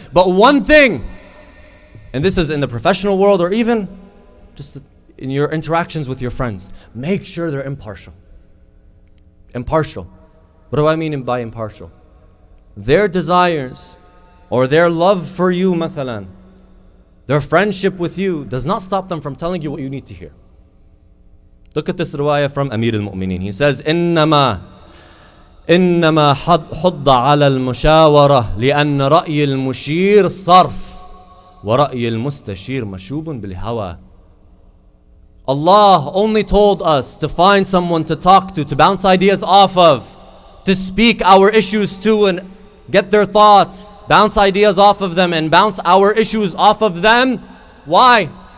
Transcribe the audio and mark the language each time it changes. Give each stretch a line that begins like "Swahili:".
English: But one thing, and this is in the professional world or even just in your interactions with your friends, make sure they're impartial. What do I mean by impartial? Their desires or their love for you, mathalan, their friendship with you does not stop them from telling you what you need to hear. Look at this riwayah from Amir al-Mu'mineen. He says,
Arabic: إنما حض على المشاورة لأن رأي المشير صرف ورأي المستشير مشوب بالهوى.
English: Allah only told us to find someone to talk to bounce ideas off of, to speak our issues to and get their thoughts, bounce ideas off of them and bounce our issues off of them. Why?